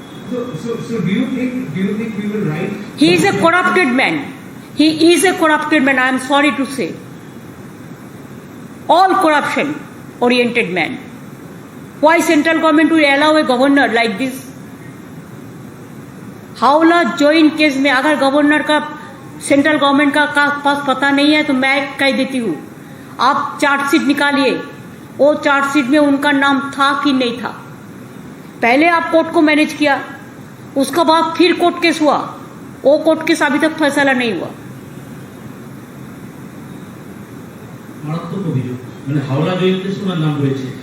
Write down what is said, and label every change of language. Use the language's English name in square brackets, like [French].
[English] So do you think we will write? He is a corrupted man. He is a corrupted man, I am sorry to say. All corruption oriented man. Why central government will allow a governor like this? [Hindi] हावला join case में अगर governor का central government का पास पता नहीं है तो मैं कह देती हूँ, आप चार्जशीट निकालिए, वो चार्जशीट में उनका नाम था कि नहीं था। पहले आप कोर्ट को मैनेज किया, उसका बाद फिर कोर्ट केस हुआ, वो कोर्ट केस अभी तक फैसला नहीं हुआ। [Bangla] মারাত্মক অভিযোগ, মানে হাওড়া জয়েন কেস ওনার নাম রয়েছে।